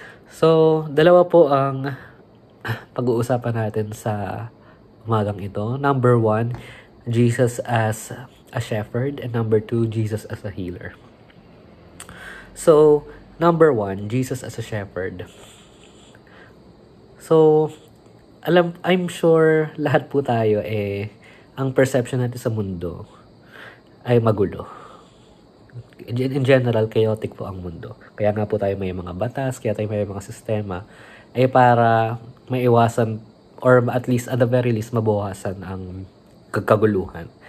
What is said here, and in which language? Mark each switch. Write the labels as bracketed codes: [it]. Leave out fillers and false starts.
[tl] So, dalawa po ang pag-uusapan natin sa umagang ito. [en] Number 1, Jesus as a shepherd, and number 2, Jesus as a healer. So, number 1, Jesus as a shepherd. So, I'm sure [tl] lahat po tayo ang perception natin sa mundo ay magulo. [en] In general, chaotic [tl] po ang mundo. Kaya nga po tayo may mga batas, kaya tayo may mga sistema, ay para maiwasan [en] or at least at the very least [tl] mabawasan ang kaguluhan.